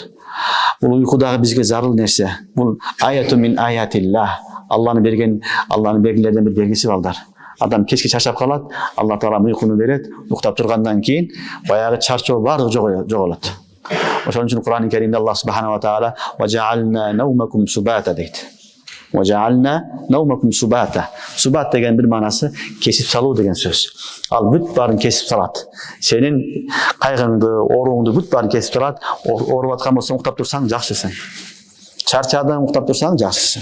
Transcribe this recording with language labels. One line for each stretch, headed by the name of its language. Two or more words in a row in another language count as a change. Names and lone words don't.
Kyrgyz: Бул уйку дагы бизге зарыл нерсе.
Arabic: Бул آية من آيات الله.
Kyrgyz: Алланын берген, Алланын белгилерден бир белгиси балдар. Адам кечке чарчап калат, Алла Таала уйкуну берет, уктап тургандан кийин баягы чарчоо баардыгы жоголот. Ошон үчүн Кур'ан-ы Керимде
Arabic: الله سبحانه وتعالى "وجعلنا نومكم سباتا"
Kyrgyz: дейт.
Arabic: وجعلنا نومكم سباتا.
Kyrgyz: Субат деген бир маанасы кесип салуу деген сөз. Ал бүт баарын кесип салат. Сенин кайгыңды, ооруңду бүт баарын кесип салат. Ооруп аткан болсоң уктап турсаң жакшысың. Чарчадың уктап турсаң жакшысың.